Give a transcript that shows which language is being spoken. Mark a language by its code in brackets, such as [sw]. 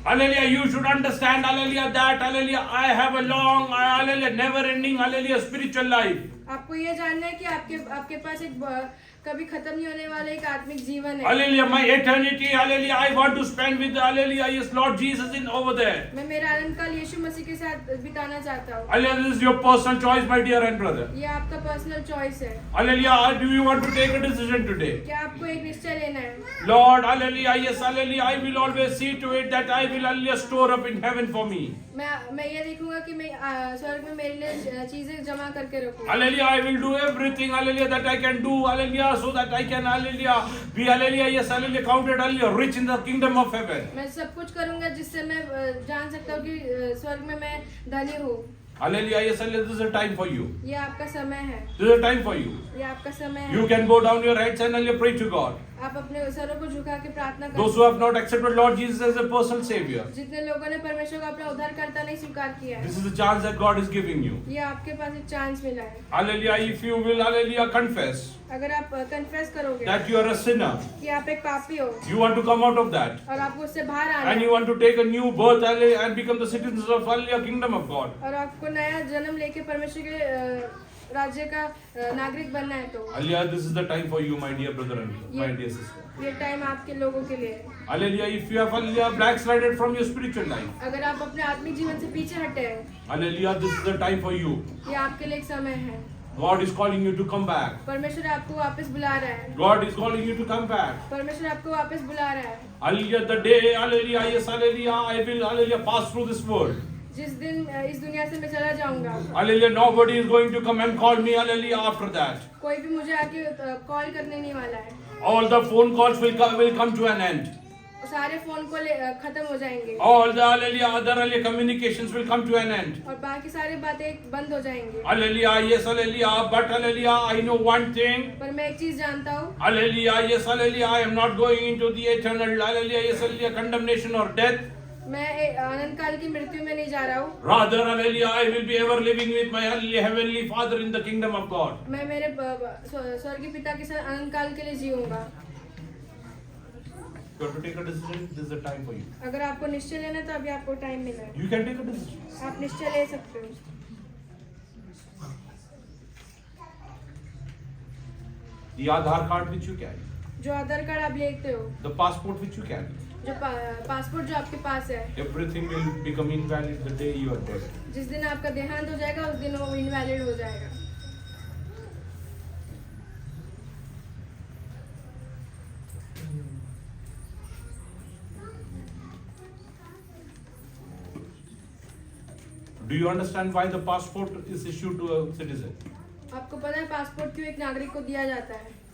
[en] Hallelujah, you should understand, hallelujah, that, hallelujah, I have a long, hallelujah, never ending, hallelujah, spiritual life. [hi] आपको ये जानना है कि आपके पास एक कभी खत्म नहीं होने वाला एक आत्मिक जीवन है. [en] Hallelujah, my eternity, hallelujah, I want to spend with, hallelujah, yes, Lord Jesus in over there. [hi] मैं मेरा अनंत काल यीशु मसीह के साथ बिताना चाहता हूँ. [en] Hallelujah, this is your personal choice, my dear and brother. [hi] ये आपका पर्सनल चॉइस है. [en] Hallelujah, do you want to take a decision today? [hi] क्या आपको एक निश्चय लेना है? [en] Lord, hallelujah, yes, hallelujah, I will always see to it that I will, hallelujah, store up in heaven for me. [hi] मैं ये देखूंगा कि मैं स्वर्ग में मेरे लिए चीजें जमा करके रखूं. [en] Hallelujah, I will do everything, hallelujah, that I can do, hallelujah, so that I can, hallelujah, be, hallelujah, yes, hallelujah, counted, hallelujah, rich in the kingdom of heaven. [hi] मैं सब कुछ करूंगा जिससे मैं जान सकता हूँ कि स्वर्ग में मैं धनी हूँ. [en] Hallelujah, yes, hallelujah, this is a time for you. [hi] ये आपका समय है. [en] This is a time for you. [hi] ये आपका समय है. [en] You can go down your heads and hallelujah, pray to God. [hi] आप अपने सरों को झुका के प्रार्थना करें. [en] Those who have not accepted Lord Jesus as a personal Savior, [hi] जितने लोगों ने परमेश्वर को अपना उद्धारकर्ता नहीं स्वीकार किया है, [en] this is the chance that God is giving you. [hi] ये आपके पास एक चांस मिला है. [en] Hallelujah, if you will, hallelujah, confess [hi] अगर आप कन्फेस करोगे [en] that you are a sinner, [hi] कि आप एक पापी हो [en] you want to come out of that, [hi] और आपको उससे बाहर आना [en] and [hi] है [en] you want to take a new birth, hallelujah, and become the citizens of, hallelujah, kingdom of God. [hi] और आपको नया जन्म लेके परमेश्वर के राज्य का नागरिक बनना है, तो [en] Hallelujah, this is the time for you, my dear brother and my dear sister. [hi] ये टाइम आपके लोगों के लिए है. [en] Hallelujah, if you have, hallelujah, backslided from your spiritual life, [hi] अगर आप अपने आत्मिक जीवन से पीछे हटे हैं, [en] hallelujah, this is the time for you. [hi] ये आपके लिए एक समय है. [en] God is calling you to come back. [hi] परमेश्वर आपको वापस बुला रहा है. [en] God is calling you to come back. [hi] परमेश्वर आपको वापस बुला रहा है. [en] Hallelujah, the day, hallelujah, yes, hallelujah, I will, hallelujah, pass through this world. [hi] जिस दिन इस दुनिया से मैं चला जाऊंगा, [en] Hallelujah, nobody is going to come and call me, hallelujah, after that. [hi] कोई भी मुझे आके कॉल करने नहीं वाला है. [en] All the phone calls will come to an end. [hi] सारे फोन कॉल खत्म हो जाएंगे. [en] All the, hallelujah, other, hallelujah, communications will come to an end. [hi] और बाकी सारी बातें बंद हो जाएंगी. [en] Hallelujah, yes, hallelujah, but hallelujah, I know one thing. [hi] पर मैं एक चीज जानता हूँ. [en] Hallelujah, yes, hallelujah, I am not going into the eternal, hallelujah, yes, hallelujah, condemnation or death. [hi] मैं अनंत काल की मृत्यु में नहीं जा रहा हूँ. [en] Rather, hallelujah, I will be ever living with my hallelujah, heavenly Father in the kingdom of God. [hi] मैं मेरे स्वर्गीय पिता के साथ अनंत काल के लिए जीऊंगा. [en] You have to take a decision. This is the time for you. [hi] अगर आपको निश्चय लेना है तो अभी आपको टाइम मिला है, [en] You can take a decision. [hi] आप निश्चय ले सकते हो। [en] The Aadhaar card which you carry, [hi] जो आधार कार्ड आप लेते हो, [en] the passport which you carry, [hi] जो पासपोर्ट जो आपके पास है, [en] everything will become invalid the day you are dead. [hi] जिस दिन आपका देहांत हो जाएगा उस दिन वो इनवैलिड हो जाएगा। [en] Do you understand why the passport is issued to a citizen? [hi] आपको पता है पासपोर्ट क्यों एक नागरिक को दिया जाता है?